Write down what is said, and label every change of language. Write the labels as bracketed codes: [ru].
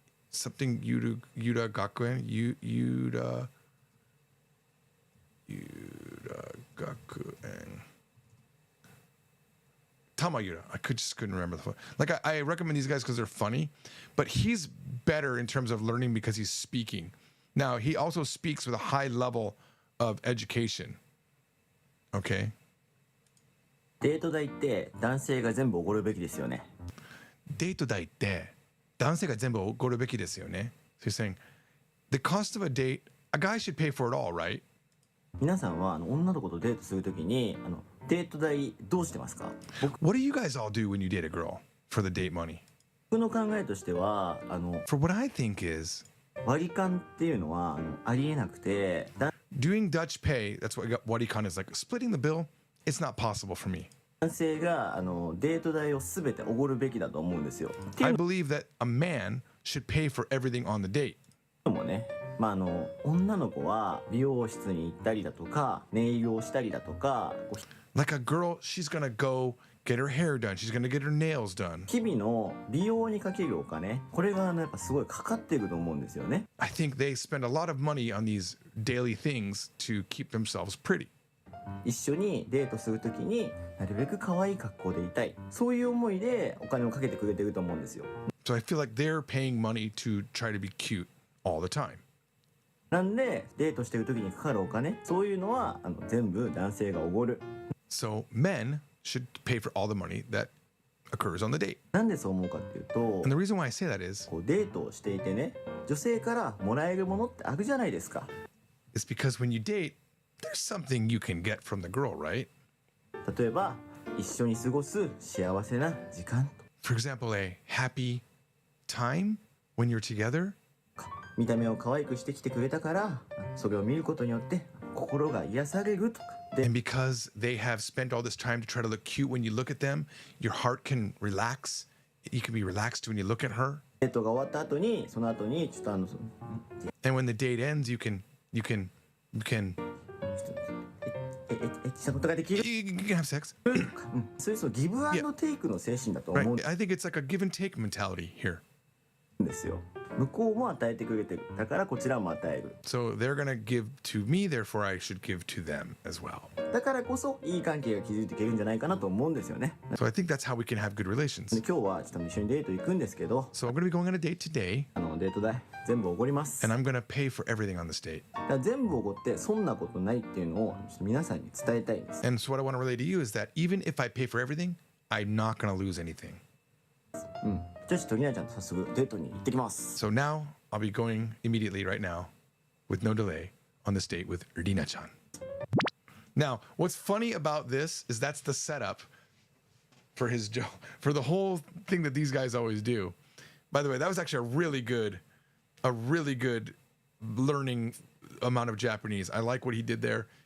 [en] Something Yuda Gakuen. Yuda Gakuen. Tamayuda. I couldn't remember the. Like I recommend these guys because they're funny, but he's better in terms of learning because he's speaking. Now he also speaks with a high level of education. Okay. [ja] デート代って男性が全部おごるべきですよね。デート代って男性が全部おごるべきですよね。 [en] So you're saying the cost of a date, a guy should pay for it all, right? [ja] 皆さんは女の子とデートするときにデート代どうしてますか？ [en] What do you guys all do when you date a girl for the date money? [ja] 僕の考えとしては [en] For what I think is [ja] 割り勘っていうのはありえなくて、 [en] doing Dutch pay, that's what Waricon is like. Splitting the bill, it's not possible for me. [ja] 男性がデート代を全ておごるべきだと思うんですよ。ってい [en] I [ja] う [en] believe that a man should pay for everything on the date. [ja] のもね、女の子は美容室に行ったりだとかネイルをしたりだとか、 [en] Like a girl, she's gonna go get her hair done. She's gonna get her nails done. [ja] 日々の美容にかけるお金、これがやっぱすごいかかっていると思うんですよね。 [en] I think they spend a lot of money on these daily things to keep themselves pretty. [ja] 一緒にデートする時になるべく可愛い格好でいたい、そういう思いでお金をかけてくれてると思うんですよ。 [en] So I feel like they're paying money to try to be cute all the time. [ja] なんでデートしてる時にかかるお金、そういうのは全部男性がおごる。 [en] So men should pay for all the money that occurs on the date. [ja] なんでそう思うかっていうと、 [en] And the reason why I say that is [ja] こうデートをしていてね、女性からもらえるものってあるじゃないですか。 [en] because when you date, there's something you can get from the girl, right? [ja] 例えば一緒に過ごす幸せな時間 [en] For example, a happy time when you're together. [ja] とか、見た目を可愛くしてきてくれたからそれを見ることによって心が癒されるとかで、 [en] And because they have spent all this time to try to look cute when you look at them, your heart can relax. You can be relaxed when you look at her. [ja] デートが終わった後にその後にちょっと [en] And when the date ends, you can [ja] エッチなことができる [en] you can have sex. [ja] とか、そういうそのギブアンドテイクの精神だと思うん [en] Right. I think it's like a give and take mentality here. [ja] ですよ。向こうも与えてくれてる、だからこちらも与える、 [en] So they're going to give to me, therefore I should give to them as well. [ja] だからこそいい関係が築いていけるんじゃないかなと思うんですよね。 [en] So I think that's how we can have good [ja] で [en] relations. [ja] 今日はちょっと一緒にデート行くんですけど、 [en] So I'm going to be going on a date today, [ja] デート代全部おごります。 [en] and I'm going to pay for everything on this date. [ja] だから全部おごって損なことないっていうのをちょっと皆さんに伝えたいんです。 [en] And so what I want to relay to you is that even if I pay for everything, I'm not going to lose anything. [ja] じゃあちょっとりなちゃんと早速デートに行ってきます。 [en] So now I'll be going immediately right now, with no delay, on this date with Rina-chan. Now, what's funny about this is that's the setup for his joke, for the whole thing that these guys always do. By the way, that was actually a really good learning amount of Japanese. I like what he did there.